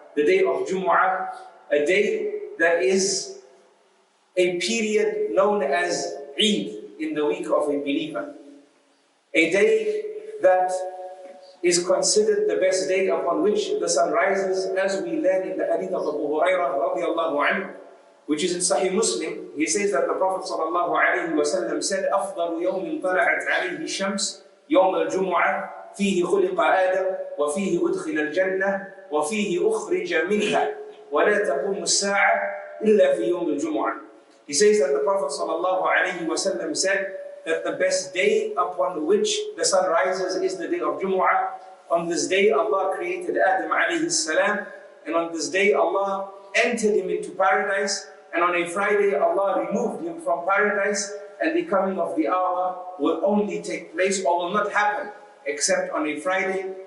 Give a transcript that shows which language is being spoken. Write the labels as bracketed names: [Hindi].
[English] The day of Jumu'ah, a day that is a period known as Eid in the week of a believer. A day that is considered the best day upon which the sun rises, as we learn in the Hadith of Abu Hurairah radiallahu anhu, which is in Sahih Muslim. He says that the Prophet sallallahu alayhi wa sallam said, [Arabic] أفضل يوم طلعت عليه الشمس يوم الجمعة فيه خلق آدم وفيه أدخل الجنة وفيه أخرج منها ولا تقوم الساعة إلا في يوم الجمعة. [English] He says that the Prophet ﷺ said that the best day upon which the sun rises is the day of Jumu'ah. On this day Allah created Adam alayhi salam, and on this day Allah entered him into paradise, and on a Friday Allah removed him from paradise, and the coming of the hour will only take place or will not happen except on a Friday.